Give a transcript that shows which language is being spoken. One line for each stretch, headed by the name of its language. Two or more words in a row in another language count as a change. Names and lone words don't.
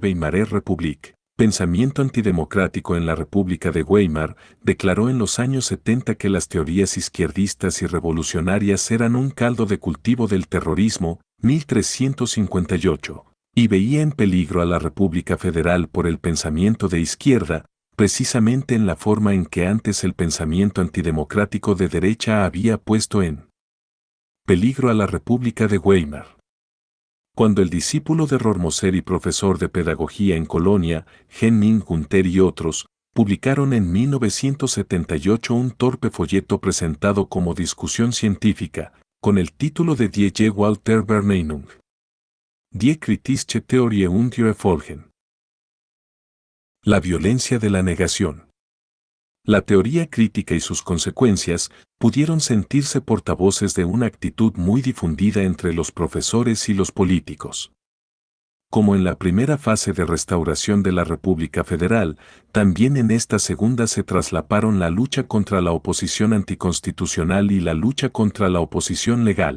Spanish: Weimarer Republik, pensamiento antidemocrático en la República de Weimar, declaró en los años 70 que las teorías izquierdistas y revolucionarias eran un caldo de cultivo del terrorismo, 1358, y veía en peligro a la República Federal por el pensamiento de izquierda, precisamente en la forma en que antes el pensamiento antidemocrático de derecha había puesto en Peligro a la República de Weimar. Cuando el discípulo de Rormoser y profesor de pedagogía en Colonia, Henning Gunther y otros, publicaron en 1978 un torpe folleto presentado como discusión científica, con el título de Die Gewalt der Verneinung. Die kritische Theorie und ihre Folgen. La violencia de la negación. La teoría crítica y sus consecuencias pudieron sentirse portavoces de una actitud muy difundida entre los profesores y los políticos. Como en la primera fase de restauración de la República Federal, también en esta segunda se traslaparon la lucha contra la oposición anticonstitucional y la lucha contra la oposición legal.